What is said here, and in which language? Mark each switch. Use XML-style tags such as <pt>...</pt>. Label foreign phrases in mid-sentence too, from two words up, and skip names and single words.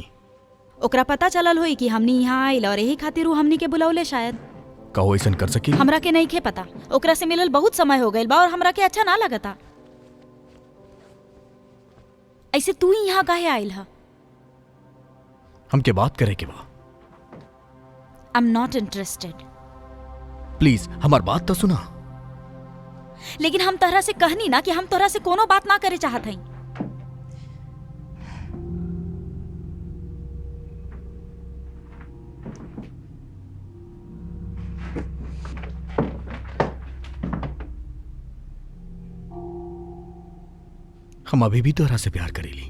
<bho>ओकरा पता चलल होई कि हमनी यहाँ आइल और यही खातिर वो हमनी के बुलौले शायद। का वो ऐसा कर सकी? हमरा के नहीं खे पता। ओकरा से मिलल बहुत समय हो गइल बा और हमरा के अच्छा ना लगता। ऐसे तू ही यहाँ काहे आइल हा? हमके बात करे के बा।</bho> <en>I am not interested.</en> <bho>प्लीज हमार बात तो सुना। लेकिन हम तोहरा से कहनी ना कि हम तोहरा से कोनो बात ना करे चाहत हई। हम अभी भी तोहरा से प्यार करेली।</bho>